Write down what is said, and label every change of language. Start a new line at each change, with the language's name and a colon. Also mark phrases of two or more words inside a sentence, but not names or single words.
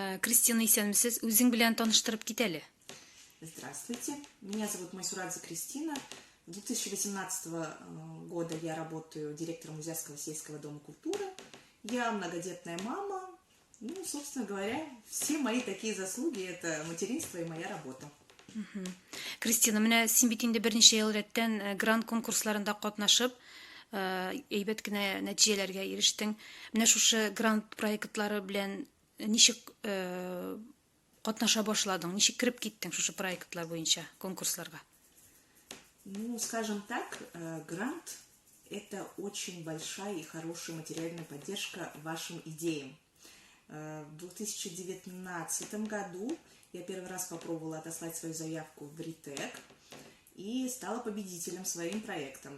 Tatar: Кристина исәнмесез, үзең белән таныштырып китәле.
Russian: Здравствуйте, меня зовут Майсурадзе Кристина. С 2018 года я работаю директором Узярского сельского дома культуры. Я многодетная мама. Ну, собственно говоря, все мои такие заслуги – это материнство и моя работа.
Tatar: Кристина, менә син бит инде берничә ел рәттән грант конкурсларында катнашып, әйбәт кенә нәтиҗәләргә ирештең. Менә шушы грант проектлары белән ничек катнаша башладың? Ничек кирип киттең шушы проектлар буенча конкурсларга?
Russian: Ну, скажем так, грант – это очень большая и хорошая материальная поддержка вашим идеям. В 2019 году я первый раз попробовала отослать свою заявку в РИТЭК и стала победителем своим проектом.